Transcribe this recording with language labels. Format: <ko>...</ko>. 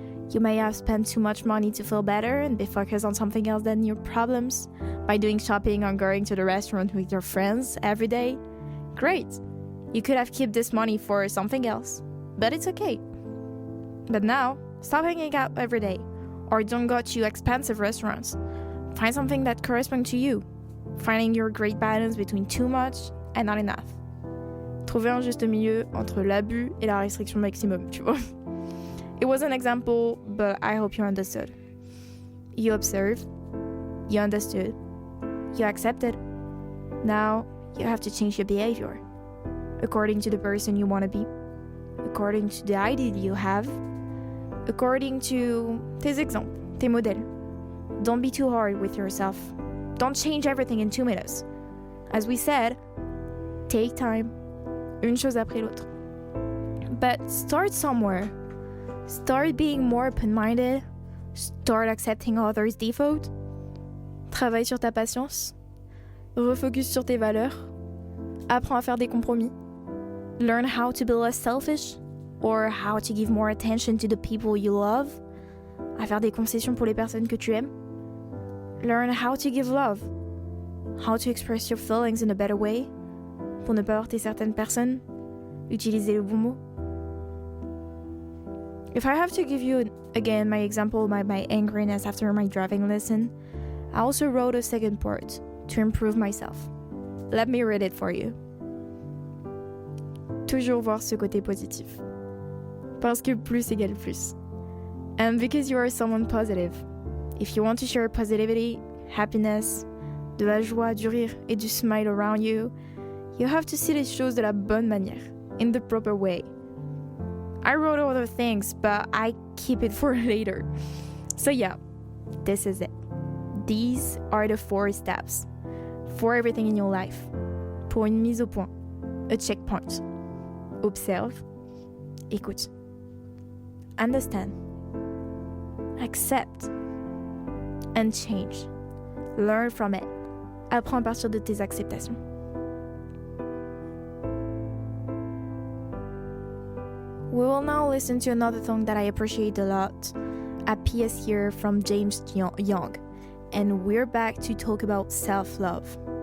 <en>You may have spent too much money to feel better and be focused on something else than your problems by doing shopping or going to the restaurant with your friends every day. Great! You could have kept this money for something else, but it's okay. But now, stop hanging out every day, or don't go to expensive restaurants. Find something that corresponds to you, finding your great balance between too much and not enough.</en> <fr>Trouver un juste milieu entre l'abus et la restriction maximum, tu vois.</fr> <en>It was an example, but I hope you understood. You observed, you understood, you accepted. Now, you have to change your behavior according to the person you want to be, according to the idea you have, according to</en> <fr>tes exemples, tes modèles.</fr> <en>Don't be too hard with yourself. Don't change everything in 2 minutes. As we said, take time,</en> <fr>une chose après l'autre.</fr> <en>But start somewhere. Start being more open-minded. Start accepting others' default.</en> <fr>Travaille sur ta patience. Refocus sur tes valeurs. Apprends à faire des compromis.</fr> <en>Learn how to be less selfish or how to give more attention to the people you love.</en> <fr>À faire des concessions pour les personnes que tu aimes.</fr> <en>Learn how to give love. How to express your feelings in a better way.</en> <fr>Pour ne pas heurter certaines personnes. Utiliser le bon mot.</fr> <en>If I have to give you again my example of my angriness after my driving lesson, I also wrote a second part to improve myself. Let me read it for you.</en> <fr>Toujours voir ce côté positif. Parce que plus égale plus.</fr> <en>And because you are someone positive, if you want to share positivity, happiness,</en> <fr>de la joie, du rire et du smile</fr> <en>around you, you have to see</en> <fr>les choses de la bonne manière,</fr> <en>in the proper way. I wrote other things, but I keep it for later. So yeah, this is it. These are the 4 steps for everything in your life.</en> <fr>Pour une mise au point,</fr> <en>a checkpoint.</en> <fr>Observe, écoute.</fr> <en>Understand, accept, and change. Learn from it.</en> <fr>Apprends à partir de tes acceptations.</fr> <en>We will now listen to another song that I appreciate a lot, A P.S. Here from James Young, and we're back to talk about self-love.</en>